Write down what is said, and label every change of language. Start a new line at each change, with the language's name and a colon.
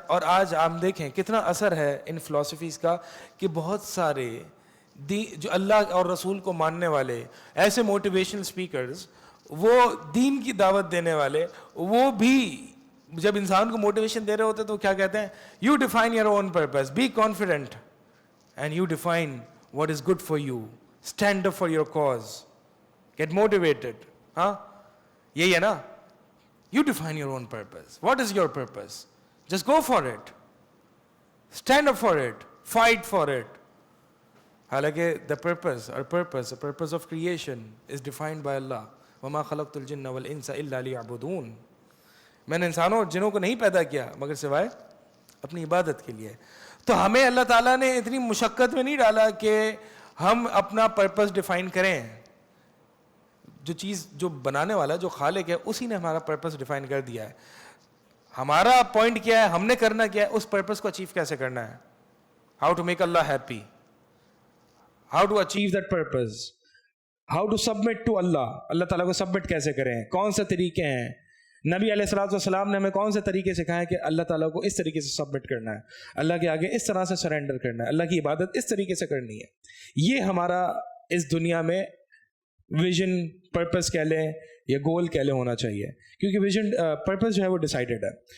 Urdu: اور آج آپ دیکھیں کتنا اثر ہے ان فلاسفیز کا کہ بہت سارے جو اللہ اور رسول کو ماننے والے ایسے موٹیویشنل اسپیکرز، وہ دین کی دعوت دینے والے، وہ بھی جب انسان کو موٹیویشن دے رہے ہوتے تو کیا کہتے ہیں؟
English: You define your own purpose, be confident and you define what is good for you, stand up for your cause, get motivated.
Urdu: ہاں یہی ہے نا،
English: You define your own purpose. What is your purpose? Just go for it, stand up for it, fight for it.
Urdu: حالانکہ
English: the purpose of creation is defined by Allah.
Arabic: وَمَا خَلَقْتُ الْجِنَّ وَالْإِنسَ إِلَّا لِيَعْبُدُونَ.
Urdu: میں نے انسانوں اور جنوں کو نہیں پیدا کیا مگر سوائے اپنی عبادت کے لیے. تو ہمیں اللہ تعالیٰ نے اتنی مشقت میں نہیں ڈالا کہ ہم اپنا پرپس ڈیفائن کریں. جو چیز جو بنانے والا جو خالق ہے اسی نے ہمارا پرپس ڈیفائن کر دیا ہے. ہمارا پوائنٹ کیا ہے، ہم نے کرنا کیا ہے، اس پرپس کو اچیو کیسے کرنا ہے.
English: How to make اللہ happy, how to achieve that purpose, how to submit to Allah.
Urdu: اللہ تعالیٰ کو سبمٹ کیسے کریں، کون سے طریقے ہیں. نبی علیہ الصلوۃ والسلام نے ہمیں کون سے طریقے سکھائے ہیں کہ اللہ تعالیٰ کو اس طریقے سے سبمٹ کرنا ہے، اللہ کے آگے اس طرح سے سرنڈر کرنا ہے، اللہ کی عبادت اس طریقے سے کرنی ہے. یہ ہمارا اس دنیا میں ویژن، پرپس کہہ لیں یا گول کہہ لیں ہونا چاہیے، کیونکہ ویژن پرپس جو ہے وہ ڈیسائیڈڈ ہے.